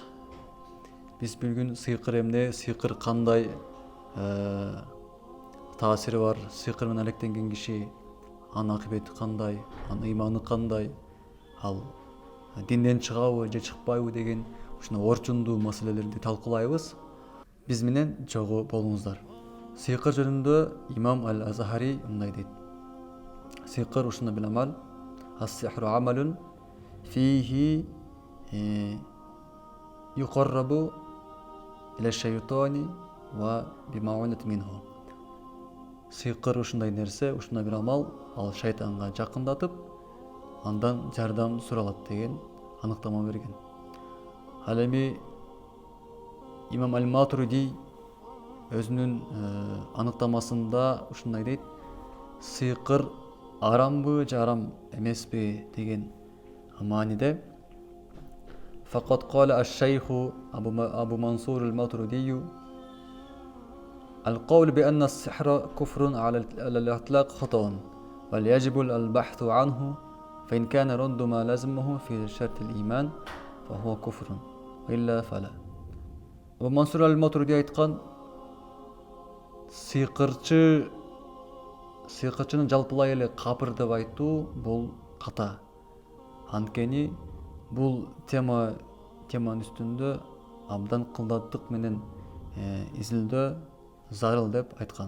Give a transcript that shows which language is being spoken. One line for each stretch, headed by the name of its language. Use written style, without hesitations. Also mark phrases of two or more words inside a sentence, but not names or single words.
Kyrgyz: Биз бүгүн сыйкыр эмне, сыйкыр кандай таасири бар, сыйкыр менен алектенген киши анын акыбети кандай, анын иманы кандай, ал динден чыгабы же чыкпайбы деген ушундай орчундуу маселелерди талкуулайбыз. Биз менен жогу болуңуздар. Сыйкыр жөнүндө имам Ал-Азхари мындай дейт. Сыйкыр ушундай бир амал,
Arabic: السحر عمل فيه يتقرب إلى الشيطان وبمعونة منه.
Kyrgyz: Сыйкыр ушундай нерсе, ушундай бир амал, ал шайтанга жакындатып, андан жардам суралат деген аныктама берген. Ал эми имам Ал-Матуриди өзүнүн аныктамасында ушундай дейт: сыйкыр арамбы же арам эмеспи деген мааниде.
Arabic: فقد قال الشيخ أبو منصور الماتريدي: القول بأن السحر كفر على الإطلاق خطأ بل يجب البحث عنه فإن كان رد ما لازمه في شرط الإيمان فهو كفر وإلا فلا.
Kyrgyz: Абу Мансур ал-Матуриди айткан, сыйкырчыны жалпылай эле капыр деп айтуу бул ката. Анткени бул теманын үстүндө абдан кылдаттык менен изилдөө зарыл деп айткан.